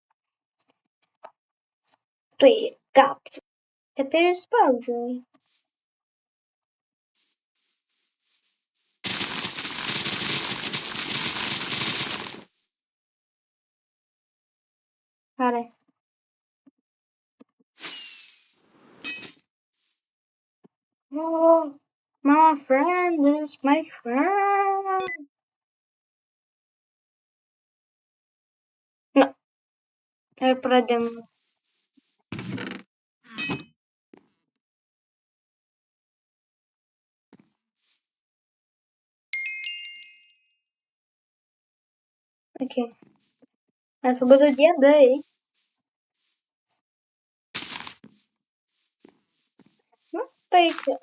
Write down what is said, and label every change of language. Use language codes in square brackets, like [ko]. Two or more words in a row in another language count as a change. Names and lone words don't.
[lt] Tai gal taip ir spaudžiu. Gerai. [en] Oh, my friend is my friend. [lt] Na. Ir pradėjom. Okay. Mes abudu diedai. Nu, taip.